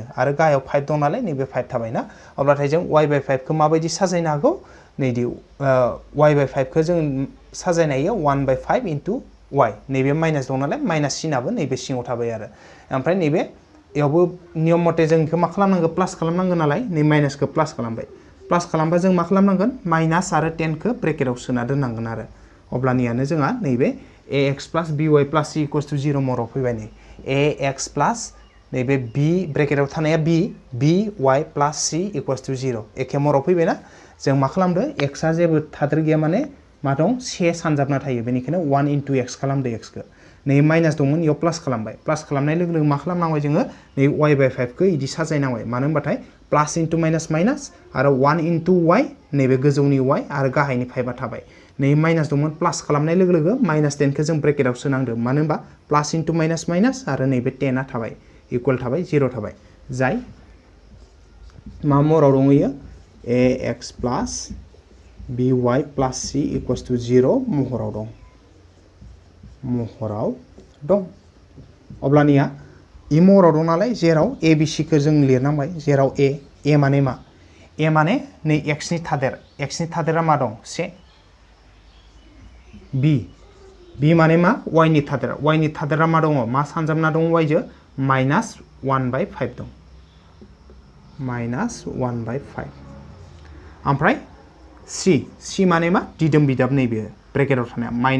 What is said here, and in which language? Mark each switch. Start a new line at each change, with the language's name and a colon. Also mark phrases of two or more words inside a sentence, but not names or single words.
Bodo: आरो गाहायाव 5 दं नालाय नैबे 5 थाबायना अब्लाथाय जों y/5 खौ माबायदि साजायनो हागौ नैदि y/5 खौ जों साजायनो हायो 1/5 into y नैबे माइनास दं नालाय माइनास सिनाबो नैबे सिङाव थाबाय आरो ओमफ्राय नैबे यावबो नियम मथे जों इखौ मा खालामनांगौ प्लास खालामनांगौ नालाय नै माइनासखौ प्लास खालामबाय प्लास खालामबा जों मा खालामनांगोन माइनास आरो 10 खौ ब्रेकेटाव सोना दोननांगोन आरो अब्लानियानो जोंहा नैबे
English: ax plus by plus c equals to 0
Bodo: महराव फैबाय नै
English: ax plus
Bodo: नैबे b ब्रेकेटाव थानाया
English: by plus c equals to 0
Bodo: एखे महराव फैबायना जों मा खालामदो x आ जेबो थादेर गैया माने मा दं से सानजाबना थायो बेनिखायनो 1 into x खालामदो x खौ नै माइनास दंमोन इयाव प्लास खालामबाय प्लास खालामनाय लोगो लोगो मा खालामनांबाय जोङो नै y/5 खौ इदि साजायनांबाय मानो होनबाथाय
English: plus into minus
Bodo: आरो
English: 1 into y
Bodo: नैबे गोजौनि y आरो गाहायनि 5 आ थाबाय नै माइनास दंमोन प्लास खालामनाय लोगो लोगो माइनास 10 खौ जों ब्रेकेटाव सोनांदो मानो होनबा
English: plus into minus
Bodo: आरो नैबे 10 आ थाबाय इक्वल थाबाय 0 थाबाय जाय मा महराव दङ इयो
English: ax plus by plus c equals to 0
Bodo: महराव दं अब्लानिया इ महराव दं नालाय जेराव a b c खौ जों लिरनांबाय जेराव a माने मा a माने नै x नि थादेरा मा दं 1 b माने मा y नि थादेरा मा दङ मा सानजाबना दं y जो -1/5 दं -1/5 ओमफ्राय c माने मा दिदोम बिदाब नैबे ब्रेकेटाव थानाया